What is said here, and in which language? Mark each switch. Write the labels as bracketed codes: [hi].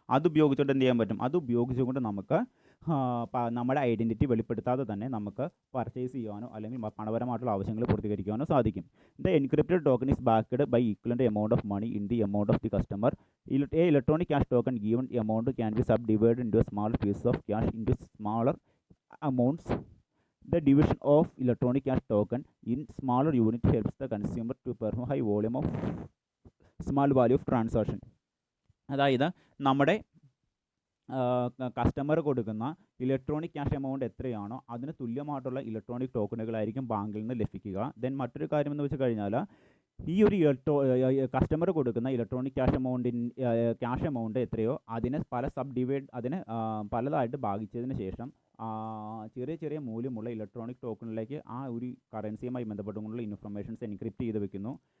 [ml] അത് ഉപയോഗിച്ചുകൊണ്ട് എന്ത് ചെയ്യാൻ പറ്റും, അത് ഉപയോഗിച്ചുകൊണ്ട് നമുക്ക് നമ്മുടെ ഐഡൻറ്റിറ്റി വെളിപ്പെടുത്താതെ തന്നെ നമുക്ക് പർച്ചേസ് ചെയ്യാനോ അല്ലെങ്കിൽ പണപരമായിട്ടുള്ള ആവശ്യങ്ങൾ പൂർത്തീകരിക്കാനോ സാധിക്കും. [en] The encrypted token is backed by equivalent amount of money in the amount of the customer. A electronic cash token given amount can be subdivide into a small piece of cash into smaller amounts. The division of electronic cash token in smaller unit helps the consumer to perform high volume of small value of transaction. [ml] അതായത് നമ്മുടെ customer കൊടുക്കുന്ന electronic cash amount എത്രയാണോ അതിന് തുല്യമായിട്ടുള്ള electronic ടോക്കണുകളായിരിക്കും ബാങ്കിൽ നിന്ന് ലഭിക്കുക. Then മറ്റൊരു കാര്യം എന്ന് വെച്ച് കഴിഞ്ഞാൽ ഈ ഒരു കസ്റ്റമർ കൊടുക്കുന്ന ഇലക്ട്രോണിക് ക്യാഷ് എമൗണ്ട് എത്രയോ അതിനെ അതിനെ പലതായിട്ട് ഭാഗിച്ചതിന് ശേഷം ചെറിയ ചെറിയ മൂല്യമുള്ള ഇലക്ട്രോണിക് ടോക്കണിലേക്ക് ആ ഒരു കറൻസിയുമായി ബന്ധപ്പെട്ടുകൊണ്ടുള്ള ഇൻഫർമേഷൻസ് എൻക്രിപ്റ്റ് ചെയ്ത് വെക്കുന്നു.